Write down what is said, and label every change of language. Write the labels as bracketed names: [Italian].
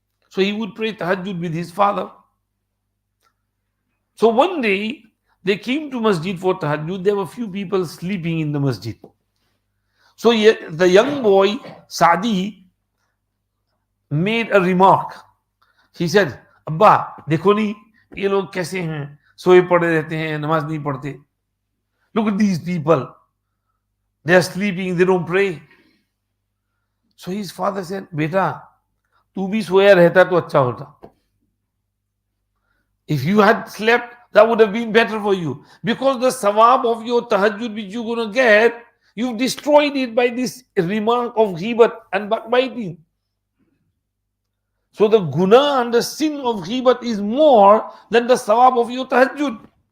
[English] So he would pray tahajjud with his father. So one day they came to masjid for tahajjud. There were few people sleeping in the masjid. So the young boy Sadi made a remark. He said, Abba, [Hindi] देखो नहीं ये लोग कैसे हैं, सोए पड़े रहते हैं, नमाज नहीं पढ़ते. [English] Look at these people. They are sleeping, they don't pray. So his father said, [Hindi] Beta, तू भी सोया रहता तो अच्छा होता. [English] If you had slept, that would have been better for you. Because the sawab of your tahajjud which you're going to get, you've destroyed it by this remark of ghibat and backbiting. So the guna and the sin of ghibat is more than the sawab of your tahajjud.